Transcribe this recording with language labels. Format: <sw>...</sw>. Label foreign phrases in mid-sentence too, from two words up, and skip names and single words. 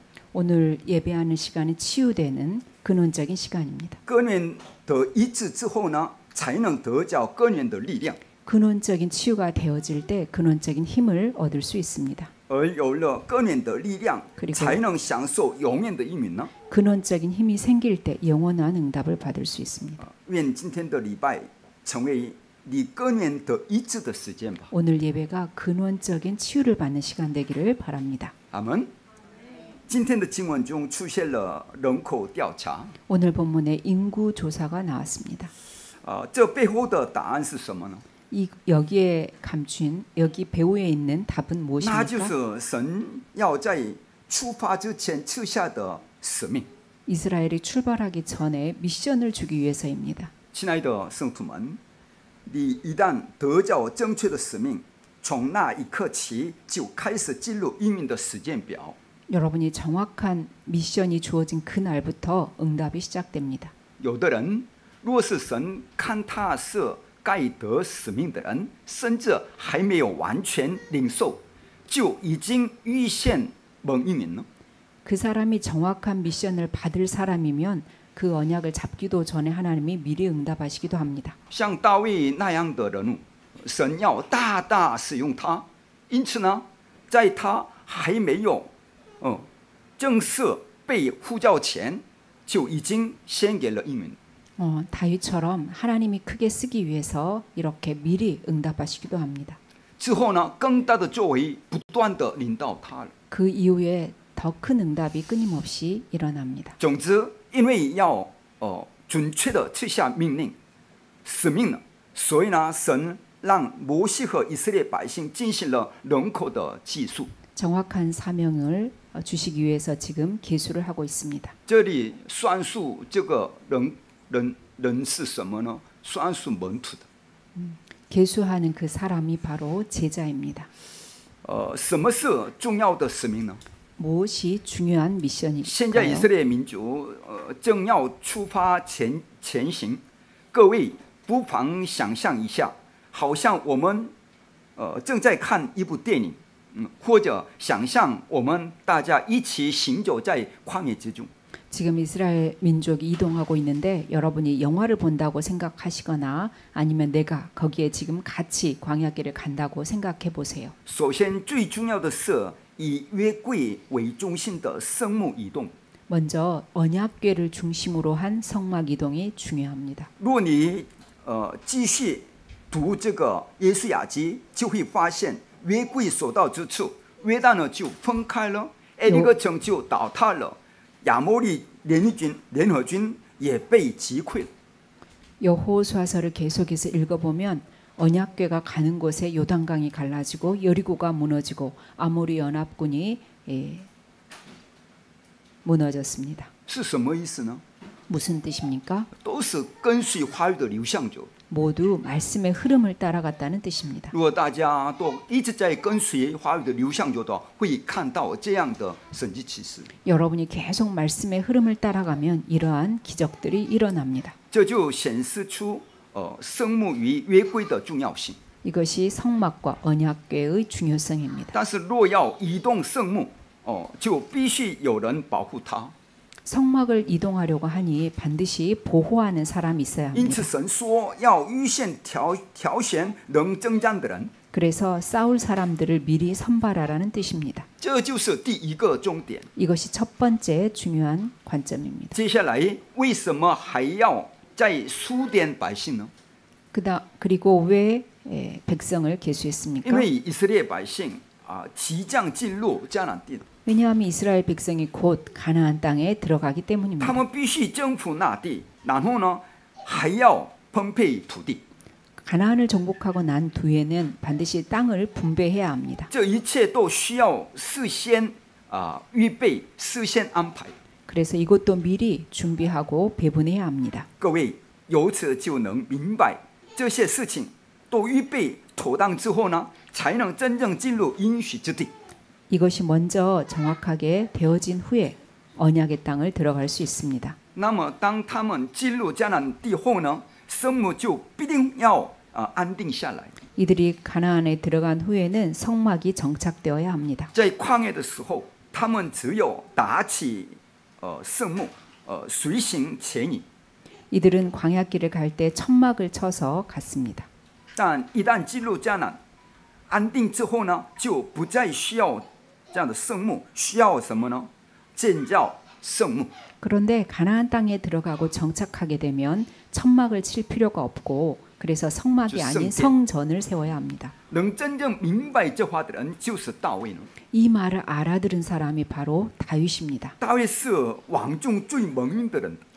<ko>오늘 예배하는 시간이 치유되는 근원적인 시간입니다.</ko> <zh>根源的医治之后呢，才能得着根源的力量。</zh> <ko>근원적인 치유가 되어질 때 근원적인 힘을 얻을 수 있습니다.</ko> <zh>而有了根源的力量，</zh> <ko>그리고</ko> <zh>才能享受永远的应允呢。</zh> <ko>근원적인 힘이 생길 때 영원한 응답을 받을 수 있습니다.</ko> <zh>愿今天的礼拜成为你根源的医治的时间吧。</zh> <ko>오늘 예배가 근원적인 치유를 받는 시간 되기를 바랍니다.</ko> <zh>阿门。今天的经文中出现了人口调查，</zh> <ko>오늘 본문에 인구 조사가 나왔습니다.</ko> <zh>这背后的答案是什么呢？</zh> <ko>여기에 감춘 여기 배후에 있는 답은</ko> <zh>那</zh> <ko>무엇입니까?</ko> <zh>就是神要在出发之前赐下的使命。</zh> <ko>이스라엘이 출발하기 전에 미션을 주기 위해서입니다.</ko> <zh>亲爱的圣徒们，你一旦得着正确的使命，从那一刻起就开始进入应允的时间表。</zh> <ko>여러분이 정확한 미션이 주어진 그날부터 응답이 시작됩니다.</ko> <zh>有的人，若是神看他是该得使命的人，甚至还没有完全领受，就已经预先蒙应允了。</zh> <ko>그 사람이 정확한 미션을 받을 사람이면 그 언약을 잡기도 전에 하나님이 미리 응답하시기도 합니다.</ko> <zh>像大卫那样的人物，神要大大使用他。因此呢，在他还没有正式被呼召前，就已经先给了应允。</zh> <ko>다윗처럼 하나님이 크게 쓰기 위해서 이렇게 미리 응답하시기도 합니다.</ko> <zh>之后呢，更大的作为不断的领导他了。</zh> <ko>그 이후에 더 큰 응답이 끊임없이 일어납니다.</ko> <zh>总之，因为要准确的赐下命令、使命了，所以呢，神让摩西和以色列百姓进行了人口的计数。</zh> <ko>정확한 사명을 주시기 위해서 지금 계수를 하고 있습니다.</ko> <zh>这里算数这个人是什么呢？算数门徒的。</zh> <ko>계수하는 그 사람이 바로 제자입니다.</ko> <zh>什么是重要的使命呢？</zh> <ko>무엇이 중요한</ko> <zh>现在以</zh> <ko>미션일까요?</ko> <zh>色列民族正要出发前行，各位不妨想象一下，好像我们正在看一部电影，或者想象我们大家一起行走在旷野之中。</zh> <ko>지금 이스라엘 민족이 이동하고 있는데 여러분이 영화를 본다고 생각하시거나 아니면 내가 거기에 지금 같이 광야길을 간다고 생각해 보세요.</ko> <zh>首先，最重要的是以约柜为中心的圣幕移动。</zh> <ko>먼저 언약궤를 중심으로 한 성막 이동이 중요합니다.</ko> <zh>如果你继续读这个耶稣雅集，就会发现约柜所到之处，约旦呢就分开了，埃利哥城就倒塌了，亚摩利联合军也被击溃了。</zh> <ko>여호수아서를 계속해서 읽어보면 언약궤가 가는 곳에 요단강이 갈라지고 여리고가 무너지고 아모리 연합군이 무너졌습니다.</ko> <zh>是什么意思呢？</zh> <ko>무슨 뜻입니까?</ko> <zh>都是跟随话语的流向者。</zh> <ko>모두 말씀의 흐름을 따라갔다는 뜻입니다.</ko> <zh>如果大家都一直在跟随话语的流向者的，会看到这样的神迹奇事。</zh> <ko>여러분이 계속 말씀의 흐름을 따라가면 이러한 기적들이 일어납니다.</ko> <zh>这就显示出圣幕与约柜的重要性。</zh> <ko>이것이 성막과 언약궤의 중요성입니다.</ko> <zh>但是若要移动圣幕，就必须有人保护它。</zh> <ko>성막을 이동하려고 하니 반드시 보호하는 사람이 있어야</ko> <zh>因此</zh> <ko>합니다.</ko> <zh>神说要预先挑选能征战的人，</zh> <ko>그래서 싸울 사람들을 미리 선발하라는 뜻입니다.</ko> <zh>这就是第一个重点。</zh> <ko>이것이 첫 번째 중요한 관점입니다.</ko> <zh>接下来为什么还要再数点百姓呢？</zh> <ko>그리고 왜 백성을</ko> <zh>因</zh> <ko>계수했습니까?</ko> <zh>为以色列百姓即将进入迦南地，</zh> <ko>왜냐하면 이스라엘 백성이 곧 가나안 땅에 들어가기</ko> <zh>他</zh> <ko>때문입니다.</ko> <zh>们必须征服那地，然后呢还要分配土地。</zh> <ko>가나안을 정복하고 난 뒤에는 반드시 땅을 분배해야 합니다.</ko> <zh>这一切都需要事先预备、事先安排。</zh> <ko>그래서 이것도 미리 준비하고 배분해야 합니다.</ko> <zh>各位由此就能明白，这些事情都预备妥当之后呢，才能真正进入应许之地。</zh> <ko>이것이 먼저 정확하게 되어진 후에 언약의 땅을 들어갈 수 있습니다.</ko> <zh>那么当他们进入迦南地后呢，圣幕就必定要安定下来。</zh> <ko>이들이 가나안에 들어간 후에는 성막이 정착되어야 합니다.</ko> <zh>在旷野的时候，他们只有打起圣幕，随行前引。</zh> <ko>이들은 광야길을 갈 때 천막을 쳐서 갔습니다.</ko> <zh>但一旦进入迦南，安定之后呢，就不再需要这样的圣幕，需要什么呢？建造圣幕。</zh> <ko>그런데 가나안 땅에 들어가고 정착하게 되면 천막을 칠 필요가 없고 그래서 성막이 아닌 성전을 세워야 합니다.</ko> <zh>能真正明白这话的人就是大卫呢。</zh> <ko>이 말을 알아들은 사람이 바로 다윗입니다.</ko> <zh>大卫是王中最蒙恩的人，</zh>